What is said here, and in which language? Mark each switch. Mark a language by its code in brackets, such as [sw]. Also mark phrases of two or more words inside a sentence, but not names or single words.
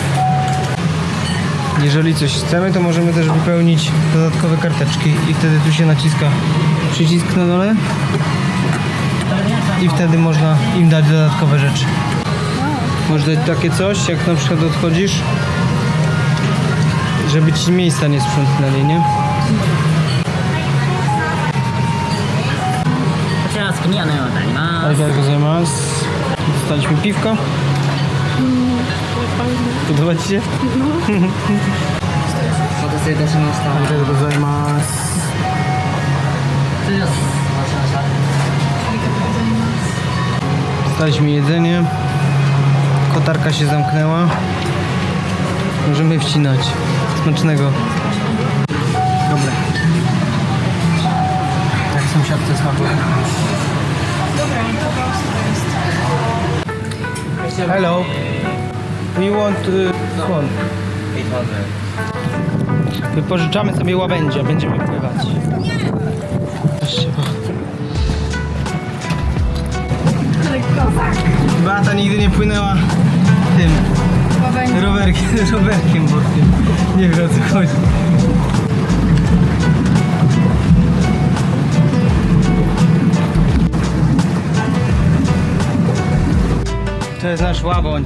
[pl] Jeżeli coś chcemy, to możemy też wypełnić dodatkowe karteczki i wtedy tu się naciska przycisk na dole i wtedy można im dać dodatkowe rzeczy. Możesz dać takie coś, jak na przykład odchodzisz, żeby ci miejsca nie sprzątnęli, nie? [ja] こちらスキニアのようになります。ありがとうございます. [pl] Dostaliśmy piwko. Podoba ci się? [ja] お待たせいたしました。ありがとうございます. 失礼します。お待ちしてました。 [pl] Dostaliśmy jedzenie. Kotarka się zamknęła. Możemy wcinać. Smacznego. Dobre. Jak sąsiadce smakuje. [en] Hello. We want swan. 800. [pl] Wypożyczamy sobie łabędzia. Będziemy pływać. Patrzcie, Beata nigdy nie płynęła tym rowerkiem wodnym. Nie wiem, o co chodzi. To jest nasz łabędź.